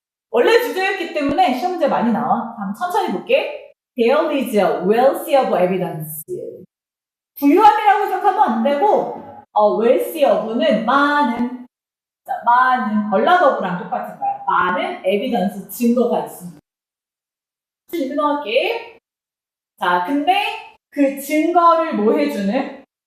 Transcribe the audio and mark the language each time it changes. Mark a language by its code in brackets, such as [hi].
[ko] 원래 주제였기 때문에 시험 문제 많이 나와. 한번 천천히 볼게. [en] There is a wealth of evidence. [ko] 부유함이라고 생각하면 안 되고, [en] wealth of [ko] 는 많은, 자, 많은, 얼라 of랑 똑같은 거야. 많은 evidence, 증거가 있습니다. 이제 넘어갈게. 자, 근데 그 증거를 뭐 해주는?